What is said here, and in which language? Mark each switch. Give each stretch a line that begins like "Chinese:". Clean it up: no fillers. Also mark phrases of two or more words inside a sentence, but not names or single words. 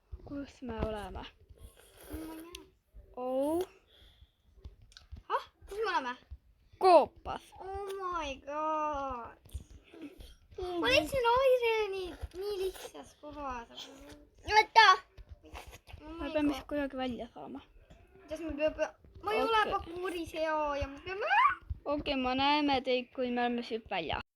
Estonian: kus me oleme? Oh. Kus me oleme? Koopas.
English: Oh my god.
Estonian: Ma leidsin Aireni nii lihtsas kohas. Oota. Me peame siis kuidagi välja saama. Kuidas me peame? Ma ei ole pakuuris hea ja me peame... Okei, ma näeme teid, kui me oleme siit välja.